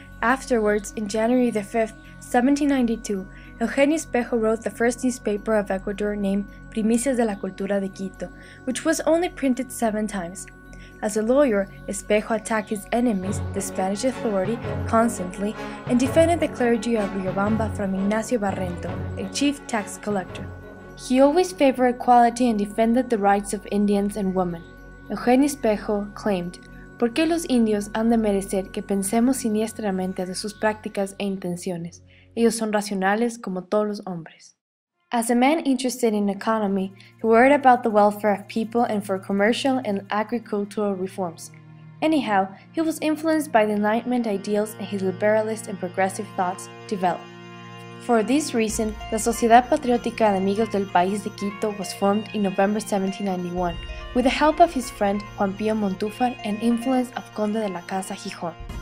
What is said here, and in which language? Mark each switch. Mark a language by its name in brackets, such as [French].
[English] Afterwards, in January 5, 1792, Eugenio Espejo wrote the first newspaper of Ecuador named Primicias de la Cultura de Quito, which was only printed 7 times. As a lawyer, Espejo attacked his enemies, the Spanish authority, constantly, and defended the clergy of Riobamba from Ignacio Barrento, a chief tax collector. He always favored equality and defended the rights of Indians and women. [Spanish] Eugenio Espejo claimed, ¿Por qué los indios han de merecer que pensemos siniestramente de sus prácticas e intenciones? Ellos son racionales como todos los hombres. [English] As a man interested in economy, he worried about the welfare of people and for commercial and agricultural reforms. Anyhow, he was influenced by the Enlightenment ideals and his liberalist and progressive thoughts developed. For this reason, la Sociedad Patriótica de Amigos del País de Quito was formed in November 1791, with the help of his friend Juan Pío Montúfar and influence of Conde de la Casa Gijón.